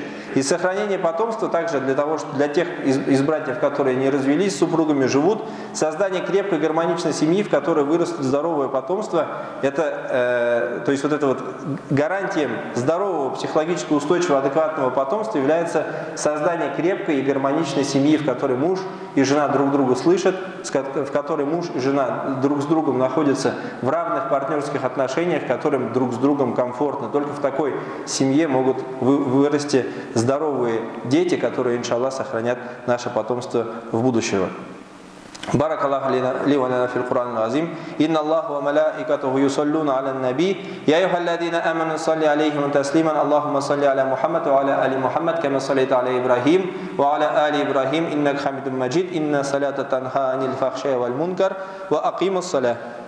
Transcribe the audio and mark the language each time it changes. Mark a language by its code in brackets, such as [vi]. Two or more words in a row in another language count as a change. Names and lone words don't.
[ru] И сохранение потомства также для тех из братьев, которые не развелись с супругами, живут, создание крепкой гармоничной семьи, в которой вырастет здоровое потомство, это то есть вот это вот гарантием здорового, психологически устойчивого, адекватного потомства является создание крепкой и гармоничной семьи, в которой муж и жена друг друга слышат, в которой муж и жена друг с другом находятся в равных партнерских отношениях, которым друг с другом комфортно. Только в такой семье могут вырасти здоровые дети, которые, иншаллах, сохранят наше потомство в будущем. [ar] بارك الله لي ولنا في القرآن العظيم إن الله وملائكته يصلون على النبي يا أيها الذين آمنوا صلوا عليه تسليما اللهم صل على محمد وعلى آل محمد كما صليت على إبراهيم وعلى آل إبراهيم إنك حميد مجيد إن الصلاة تنهى عن الفحشاء والمنكر وأقيموا الصلاة